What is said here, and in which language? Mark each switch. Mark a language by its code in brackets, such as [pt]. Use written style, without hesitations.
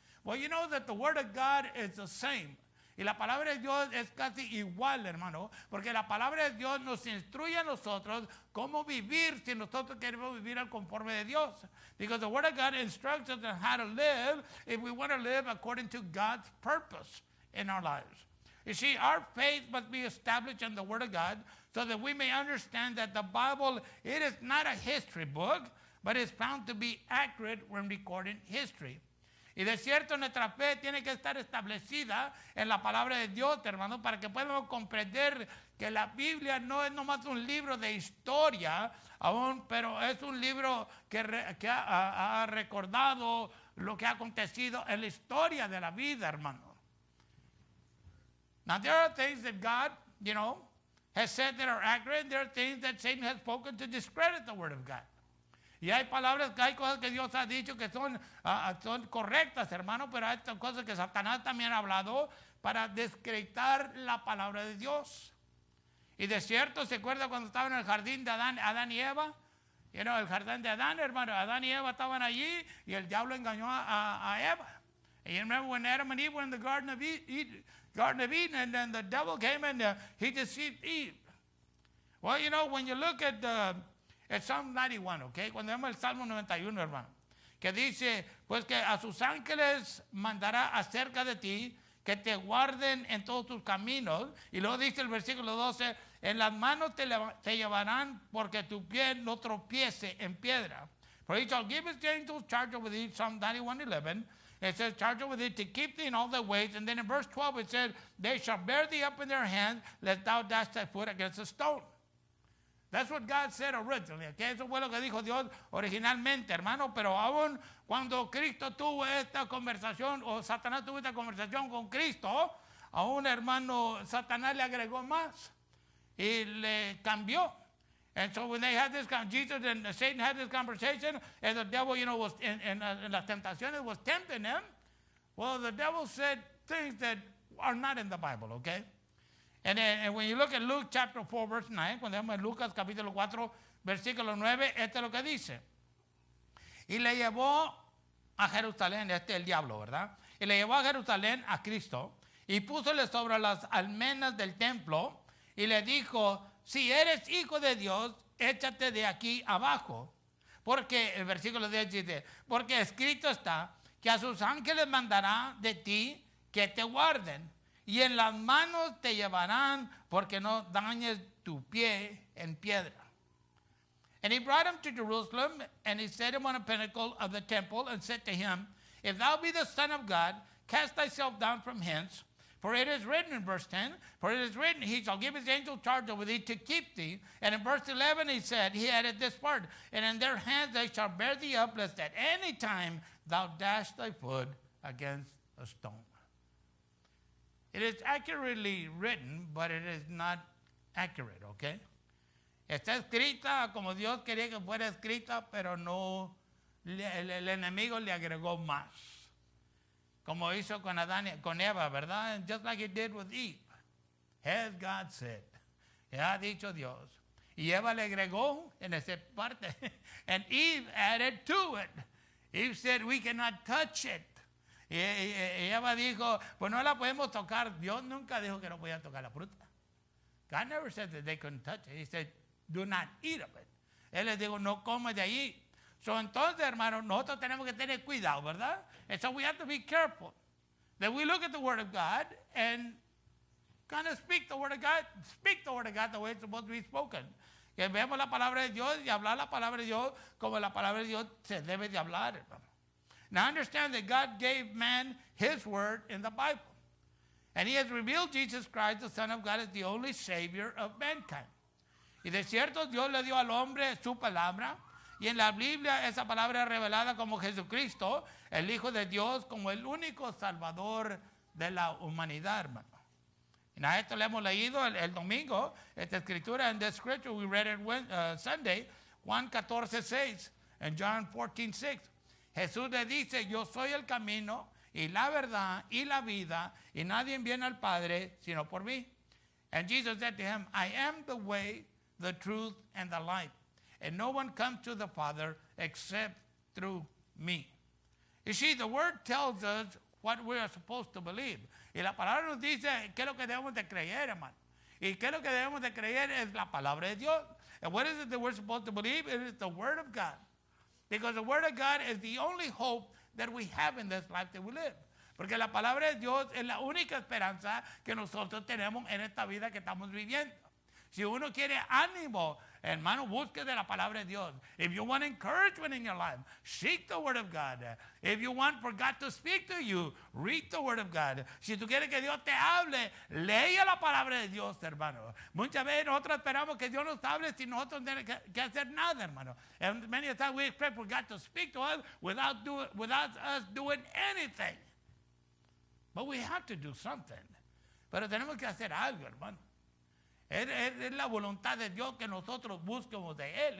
[en] Well, you know that the Word of God is the same. [es] Y la palabra de Dios es casi igual, hermano, porque la palabra de Dios nos instruye a nosotros cómo vivir si nosotros queremos vivir al conforme de Dios. [en] Because the Word of God instructs us on how to live if we want to live according to God's purpose in our lives. You see, our faith must be established in the Word of God so that we may understand that the Bible, it is not a history book, but is found to be accurate when recording history. [es] Y de cierto, nuestra fe tiene que estar establecida en la palabra de Dios, hermano, para que podamos comprender que la Biblia no es nomás un libro de historia, aún, pero es un libro que ha recordado lo que ha acontecido en la historia de la vida, hermano. [en] Now, there are things that God, has said that are accurate, and there are things that Satan has spoken to discredit the Word of God. [es] Y hay cosas que Dios ha dicho que son correctas, hermano, pero hay cosas que Satanás también ha hablado para descreditar la palabra de Dios. Y de cierto, ¿se acuerda cuando estaban en el jardín de Adán y Eva? El jardín de Adán, hermano, Adán y Eva estaban allí y el diablo engañó a Eva. [en] And you remember when Adam and Eve were in the Garden of Eden, and then the devil came and he deceived Eve. Well, when you look at Psalm 91, okay? [es] Cuando vemos el Salmo 91, hermano, que dice, pues que a sus ángeles mandará acerca de ti, que te guarden en todos tus caminos. Y luego dice el versículo 12, en las manos te llevarán porque tu pie no tropiece en piedra. [en] For he shall give his angels charge over thee, Psalm 91:11. It says, charge over thee to keep thee in all thy ways. And then in verse 12 it says, they shall bear thee up in their hands, lest thou dash thy foot against a stone. That's what God said originally. Okay? [es] Eso fue lo que dijo Dios originalmente, hermano. Pero aún cuando Cristo tuvo esta conversación, o Satanás tuvo esta conversación con Cristo, aún, hermano, Satanás le agregó más y le cambió. [en] And so when they had this, Jesus and Satan had this conversation, and the devil, was in [es] las tentaciones [en] was tempting him. Well, the devil said things that are not in the Bible, okay? And when you look at Luke chapter 4, verse 9, [es] cuando vemos Lucas capítulo 4, versículo 9, esto es lo que dice. Y le llevó a Jerusalén, el diablo, ¿verdad? Y le llevó a Jerusalén a Cristo y púsole sobre las almenas del templo y le dijo, si eres hijo de Dios, échate de aquí abajo. Porque, el versículo 10 dice, porque escrito está que a sus ángeles mandará de ti que te guarden. Y en las manos te llevarán porque no dañes tu pie en piedra. [en] And he brought him to Jerusalem, and he set him on a pinnacle of the temple, and said to him, if thou be the Son of God, cast thyself down from hence. For it is written in verse 10, for it is written, he shall give his angel charge over thee to keep thee. And in verse 11 he added this part, and in their hands they shall bear thee up, lest at any time thou dash thy foot against a stone. It is accurately written, but it is not accurate, okay? [es] Está escrita como Dios quería que fuera escrita, pero no, el enemigo le agregó más. Como hizo con Eva, ¿verdad? [en] And just like he did with Eve. Has God said. [es] Ya ha dicho Dios. Y Eva le agregó en esa parte. [en] And Eve added to it. Eve said, we cannot touch it. [es] Y Eva dijo, pues no la podemos tocar. Dios nunca dijo que no podían tocar la fruta. [en] God never said that they couldn't touch it. He said, do not eat of it. [es] Él les dijo, no comas de allí. So, entonces, hermano, nosotros tenemos que tener cuidado, ¿verdad? [en] And so we have to be careful that we look at the Word of God and kind of speak the Word of God the way it's supposed to be spoken. [es] Que vemos la palabra de Dios y hablar la palabra de Dios como la palabra de Dios se debe de hablar, hermano. [en] Now understand that God gave man His Word in the Bible. And He has revealed Jesus Christ, the Son of God, as the only Savior of mankind. [es] Y de cierto, Dios le dio al hombre su palabra. Y en la Biblia esa palabra es revelada como Jesucristo, el Hijo de Dios, como el único Salvador de la humanidad, hermano. Y a esto le hemos leído el domingo, esta escritura, en [en] the scripture we read it Sunday, [es] Juan 14:6 [en] and John 14:6. [es] Jesús le dice, yo soy el camino y la verdad y la vida, y nadie viene al Padre sino por mí. [en] And Jesus said to him, I am the way, the truth, and the life. And no one comes to the Father except through me. You see, the Word tells us what we are supposed to believe. [es] Y la palabra nos dice qué es lo que debemos de creer, hermano. Y qué es lo que debemos de creer es la palabra de Dios. [en] And what is it that we're supposed to believe? It is the Word of God. Because the Word of God is the only hope that we have in this life that we live. [es] Porque la palabra de Dios es la única esperanza que nosotros tenemos en esta vida que estamos viviendo. Si uno quiere ánimo, hermano, busque de la palabra de Dios. [en] If you want encouragement in your life, seek the word of God. If you want for God to speak to you, read the word of God. [es] Si tú quieres que Dios te hable, lee la palabra de Dios, hermano. Muchas veces nosotros esperamos que Dios nos hable sin nosotros tener que hacer nada, hermano. [en] And many times we expect for God to speak to us without us doing anything. But we have to do something. [es] Pero tenemos que hacer algo, hermano. Es la voluntad de Dios que nosotros busquemos de Él.